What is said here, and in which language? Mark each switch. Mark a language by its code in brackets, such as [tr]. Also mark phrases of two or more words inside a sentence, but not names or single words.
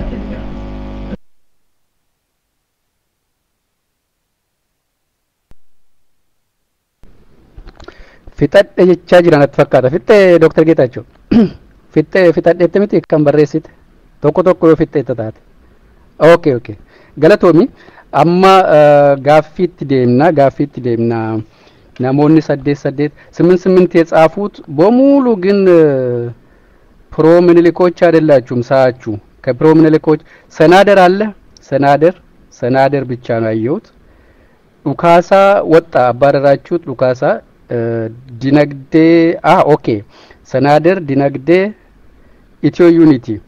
[om] Fixadhe jechaa jiran natti fakkaata. Fixxee Dr. Geetaachoo. Fixadheetti miti kan barreessite. Tokko yoo fixxeetta taate. Okay. Galatoomi amma gaaffiitti deemna. [am] Namoonni 8 የጻፉት በሙሉ ግን ፕሮ ምኒልኮች አይደላችሁም ሳያችሁ ከፕሮ ምኒልኮች ሰናደር አለ ሰናደር ብቻ ነው ያየሁት ሉካሳ ወጣ አባረራችሁት ሉካሳ ዲነግዴ ኦኬ ሰናደር ዲነግዴ ኢትዮ ዩኒቲ